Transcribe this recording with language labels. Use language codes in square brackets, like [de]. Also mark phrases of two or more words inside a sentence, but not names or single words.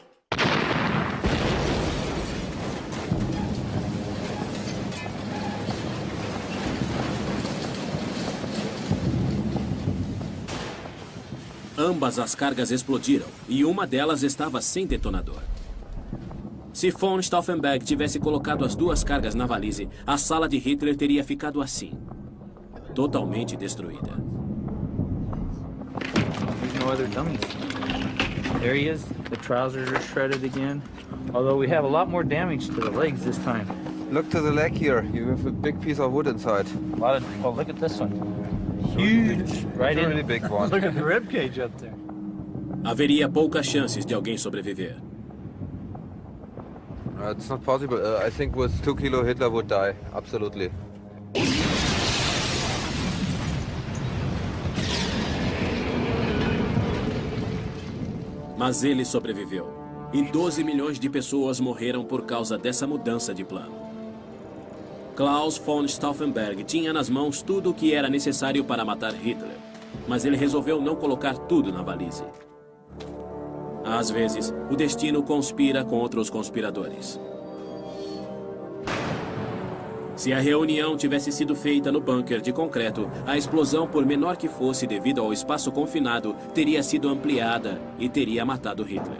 [pt] Ambas as cargas explodiram e uma delas estava sem detonador. Se von Stauffenberg tivesse colocado as duas cargas na valise, a sala de Hitler teria ficado assim, totalmente destruída. [en] There's no other dummies. There he is. The trousers are shredded again. Although we have a lot more damage to the legs this time. Look to the leg here. You have a big piece of wood inside. Oh, look at this one. Huge. Right in. Really big one. Look at the rib cage up there. [pt] Haveria poucas chances de alguém sobreviver. [en] It's not possible. I think with 2 kilo Hitler would die, absolutely. [pt] Mas ele sobreviveu. E 12 milhões de pessoas morreram por causa dessa mudança de plano. Klaus von Stauffenberg tinha nas mãos tudo o que era necessário para matar Hitler. Mas ele resolveu não colocar tudo na valise. Às vezes, o destino conspira contra os conspiradores. Se a reunião tivesse sido feita no bunker de concreto, a explosão, por menor que fosse devido ao espaço confinado, teria sido ampliada e teria matado Hitler.